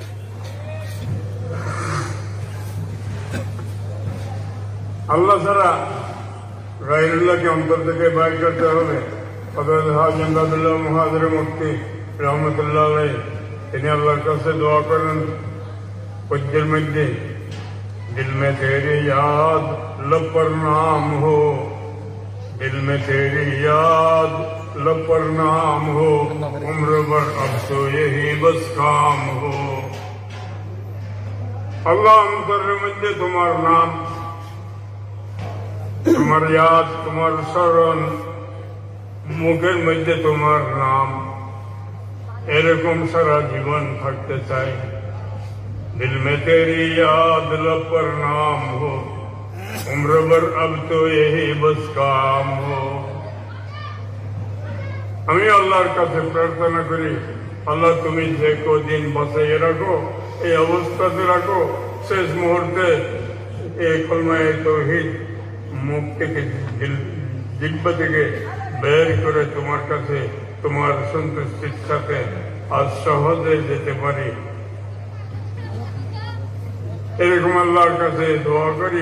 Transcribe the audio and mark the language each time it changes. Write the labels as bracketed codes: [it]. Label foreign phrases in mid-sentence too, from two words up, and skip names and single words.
[bn] আল্লাহ ছাড়া গায়রুল্লাহকে অন্তর থেকে বাইর করতে হবে। হযরত হাজী ইমদাদুল্লাহ মুহাজির মুফতি রহমতুল্লাহ আলাইহি তিনি আল্লাহর কাছে দোয়া করেন পদ্যের মধ্যে, [hi] दिल में तेरी याद लब पर नाम हो, दिल में तेरी याद लब पर नाम हो, उम्र भर अब तो यही बस काम हो। [bn] अल्लाह अंतरेর মধ্যে তোমার নাম, তোমার याद, তোমার স্মরণ, মুখের মধ্যে তোমার নাম, এরকম সারা জীবন থাকতে চাই। [hi] दिल में तेरी याद, लब पर नाम हो, उम्र भर अब तो यही बस काम हो। [bn] আমি আল্লাহর কাছে প্রার্থনা করি, আল্লাহ তুমি যে কদিন বাঁচিয়ে রাখো, এই অবস্থাতে রাখো, শেষ মুহূর্তে এই কলমায়ে তাওহীদ মুখ থেকে জিহ্বা থেকে বের করে তোমার কাছে তোমার সন্তুষ্টির সাথে আজ সহজে যেতে পারি, এরকম আল্লাহর কাছে দোয়া করি।